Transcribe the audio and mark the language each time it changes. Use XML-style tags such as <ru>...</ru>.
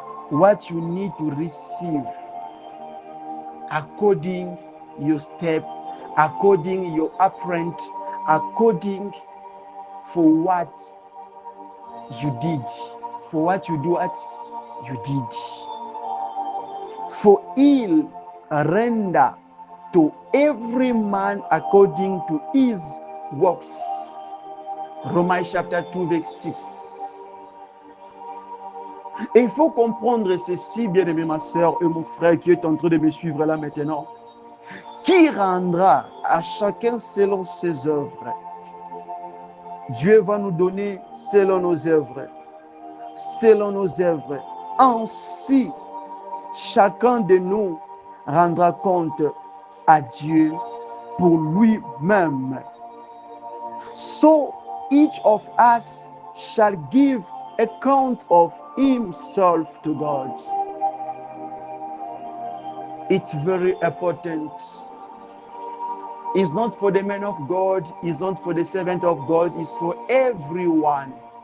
<en>what you need to receive according your step, according your apprent, according for what you did, for what you do, what you did. For he'll render to every man according to his works.</en> <fr>Romains chapitre 2, verset 6. Et il faut comprendre ceci, bien-aimé, ma soeur et mon frère qui est en train de me suivre là maintenant. Qui rendra à chacun selon ses œuvres. Dieu va nous donner selon nos œuvres. Selon nos œuvres. Ainsi, chacun de nous rendra compte à Dieu pour lui-même.</fr> <en>So each of us shall give account of himself to God. It's very important. It's not for the man of God, it's not for the servant of God, it's for everyone.</en>